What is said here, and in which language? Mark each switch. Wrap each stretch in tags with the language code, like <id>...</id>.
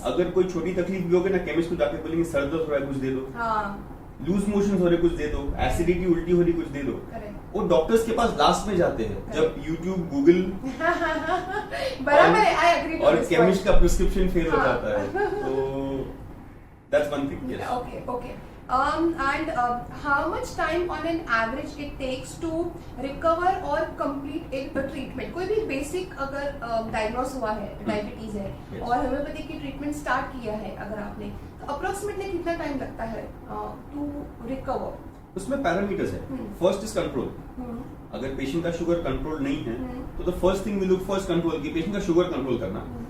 <hi>अगर कोई छोटी तकलीफ भी होगी ना, केमिस्ट को जाके बोलेंगे सर दर्द हो रहा है कुछ दे दो, लूज मोशन हो रहे कुछ दे दो, एसिडिटी उल्टी हो रही कुछ दे दो। वो डॉक्टर्स के पास लास्ट में जाते हैं जब YouTube, Google और केमिस्ट का प्रिस्क्रिप्शन फेल हो जाता है।</hi> <en>तो that's one thing. Okay okay, and how much time on an average it takes to recover or complete a treatment?</en> <hi>कोई भी बेसिक अगर डायग्नोस हुआ है, डायबिटीज है और होम्योपैथी की ट्रीटमेंट स्टार्ट किया है अगर आपने, तो अप्रोक्सीमेटली कितना टाइम लगता है</hi> <en>To recover?</en> <hi>उसमें पैरामीटर्स है।</hi> <en>First is control.</en> <hi>अगर पेशेंट का शुगर कंट्रोल नहीं है तो</hi> <en>the first thing we look for is control,</en> <hi>कि पेशेंट का शुगर कंट्रोल करना।</hi>